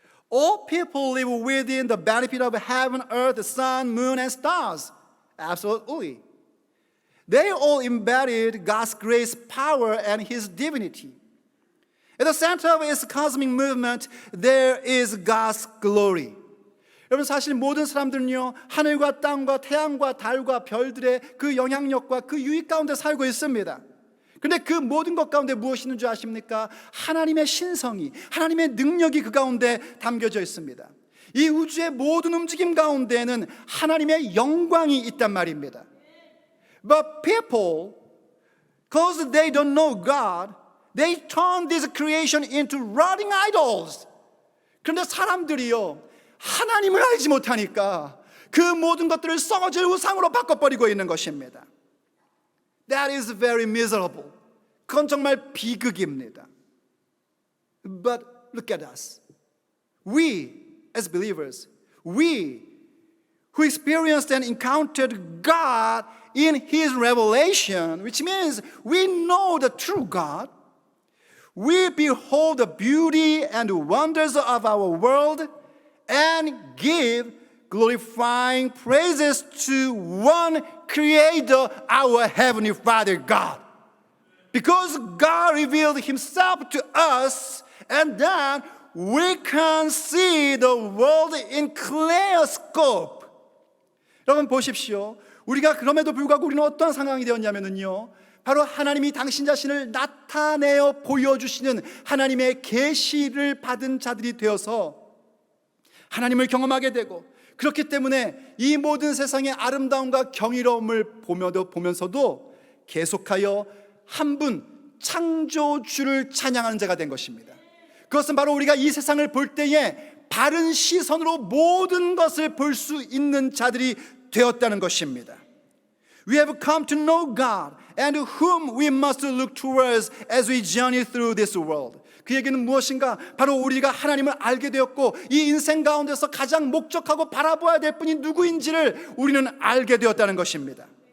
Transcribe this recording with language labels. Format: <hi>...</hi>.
<en>All people live within the benefit of heaven, earth, the sun, moon, and stars. Absolutely. They all embodied God's grace, power, and His divinity. At the center of its cosmic movement, there is God's glory.</en> <ko>여러분, 사실 모든 사람들은요, 하늘과 땅과 태양과 달과 별들의 그 영향력과 그 유익 가운데 살고 있습니다. 그런데 그 모든 것 가운데 무엇이 있는 줄 아십니까? 하나님의 신성이, 하나님의 능력이 그 가운데 담겨져 있습니다. 이 우주의 모든 움직임 가운데에는 하나님의 영광이 있단 말입니다.</ko> <en>But people, because they don't know God, they turn this creation into rotting idols.</en> <ko>그런데 사람들이요, 하나님을 알지 못하니까 그 모든 것들을 썩어질 우상으로 바꿔버리고 있는 것입니다.</ko> <en>That is very miserable.</en> <ko>그건 정말 비극입니다.</ko> <en>But look at us. We, as believers, we who experienced and encountered God in His revelation, which means we know the true God, we behold the beauty and wonders of our world and give glorifying praises to one Creator, our Heavenly Father God. Because God revealed Himself to us, and then we can see the world in clear scope.</en> <ko>여러분 보십시오. 우리가 그럼에도 불구하고 우리는 어떤 상황이 되었냐면요, 바로 하나님이 당신 자신을 나타내어 보여주시는 하나님의 계시를 받은 자들이 되어서 하나님을 경험하게 되고, 그렇기 때문에 이 모든 세상의 아름다움과 경이로움을 보면서도 계속하여 한 분 창조주를 찬양하는 자가 된 것입니다. 그것은 바로 우리가 이 세상을 볼 때에 바른 시선으로 모든 것을 볼 수 있는 자들이 되었다는 것입니다.</ko> <en>We have come to know God and whom we must look towards as we journey through this world.</en> <ko>그 얘기는 무엇인가? 바로 우리가 하나님을 알게 되었고 이 인생 가운데서 가장 목적하고 바라봐야 될 분이 누구인지를 우리는 알게 되었다는 것입니다.</ko>